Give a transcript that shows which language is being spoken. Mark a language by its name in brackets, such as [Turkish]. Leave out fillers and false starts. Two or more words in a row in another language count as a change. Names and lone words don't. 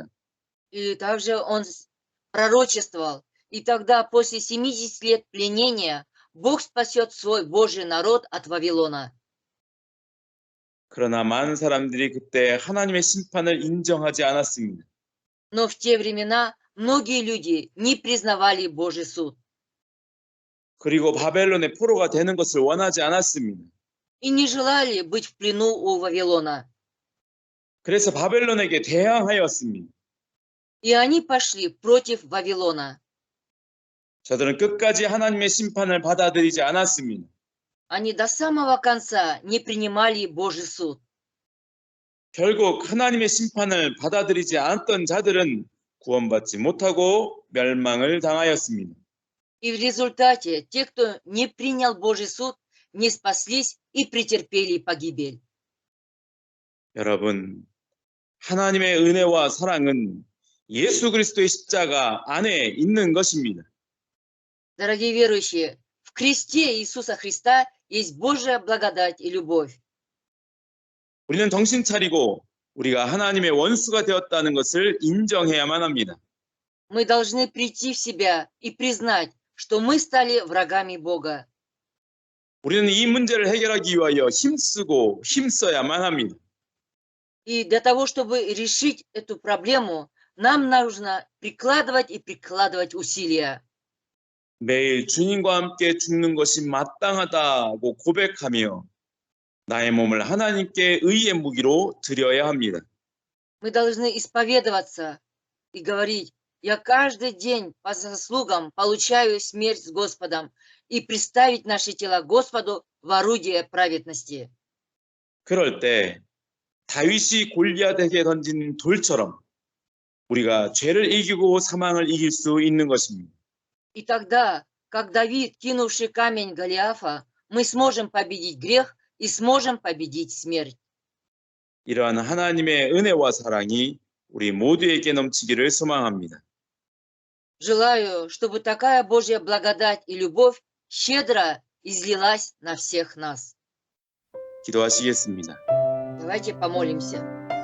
[Russian] И также он пророчествовал: «И тогда, после 70 лет пленения, Бог спасет свой Божий народ от Вавилона». [Korean] 그러나 많은 사람들이 그때 하나님의 심판을 인정하지 않았습니다. [Russian] Но в те времена многие люди не признавали Божий суд [Korean] 그리고 바벨론의 포로가 되는 것을 원하지 않았습니다. [Russian] и не желали быть в плену у Вавилона. [Korean] 그래서 바벨론에게 대항하였습니다. [Russian] И они пошли против Вавилона. [Korean] 저들은 끝까지 하나님의 심판을 받아들이지 않았습니다. [Russian] Они до самого конца не принимали Божий суд. [Korean] 결국 하나님의 심판을 받아들이지 않았던 자들은 구원받지 못하고 멸망을 당하였습니다. [Russian] И в результате те, кто не принял Божий суд, не спаслись и претерпели погибель. [Korean] 여러분, 하나님의 은혜와 사랑은 예수 그리스도의 십자가 안에 있는 것입니다. [Russian] Дорогие верующие, в кресте Иисуса Христа есть Божья благодать и любовь. [Korean] 우리는 정신 차리고 우리가 하나님의 원수가 되었다는 것을 인정해야만 합니다. [Russian] Мы должны прийти в себя и признать, что мы стали врагами Бога. [Korean] 우리는 이 문제를 해결하기 위하여 힘써야만 합니다. [Russian] И для того, чтобы решить эту проблему, нам нужно прикладывать и прикладывать усилия. [Korean] 매일 주님과 함께 죽는 것이 마땅하다고 고백하며 나의 몸을 하나님께 의의 무기로 드려야 합니다. [Russian] Мы должны исповедоваться и говорить: я каждый день по заслугам получаю смерть с Господом, и представить наши тела Господу в орудие праведности. [Korean] 그럴 때 다윗이 골리앗에게 던진 돌처럼 우리가 죄를 이기고 사망을 이길 수 있는 것입니다. [Russian] И тогда, как Давид, кинувший камень Голиафа, мы сможем победить грех и сможем победить смерть. [Korean] 이러한 하나님의 은혜와 사랑이 우리 모두에게 넘치기를 소망합니다. [Russian] Желаю, чтобы такая Божья благодать и любовь щедро излилась на всех нас. [Korean] 기도하시겠습니다. [Russian] Давайте помолимся.